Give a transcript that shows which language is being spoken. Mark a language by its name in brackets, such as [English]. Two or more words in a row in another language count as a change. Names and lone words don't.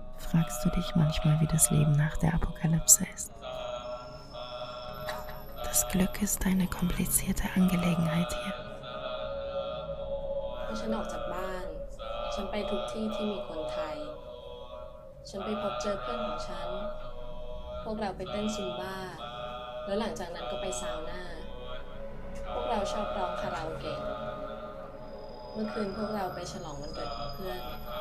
[German] fragst du dich manchmal, wie das Leben nach der Apokalypse ist. Das Glück ist eine komplizierte Angelegenheit hier. [Thai] เมื่อฉันออกจากบ้านฉันไปทุกที่ที่มีคนไทยฉันไปพบเจอเพื่อนของฉันพวกเราไปเต้นซุมบ้าแล้วหลังจากนั้นก็ไปซาวน่าพวกเราชอบร้องคาราโอเกะเมื่อคืนพวกเราไปฉลองวันเกิดของเพื่อน